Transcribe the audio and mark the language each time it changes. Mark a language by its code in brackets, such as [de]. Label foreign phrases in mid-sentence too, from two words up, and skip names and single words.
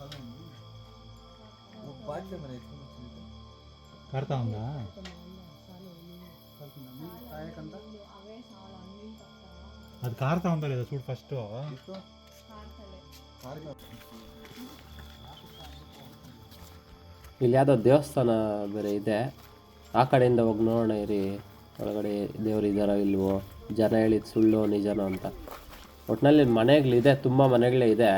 [te] కార్తా ఉందా? అది కార్తా ఉందా లేదా చూడు ఫస్ట్. [kn] ಇಲ್ಲಿ ಯಾವುದೋ ದೇವಸ್ಥಾನ ಬೇರೆ ಇದೆ. ಆ ಕಡೆಯಿಂದ ಹೋಗಿ ನೋಡೋಣ ಇರಿ, ಒಳಗಡೆ ದೇವ್ರು ಇದ್ದಾರೋ ಇಲ್ವೋ, ಜನ ಹೇಳಿದ ಸುಳ್ಳು ನಿಜನೋ ಅಂತ. ಒಟ್ಟಿನಲ್ಲಿ ಮನೆಗಳಿದೆ, ತುಂಬ ಮನೆಗಳೇ ಇದೆ.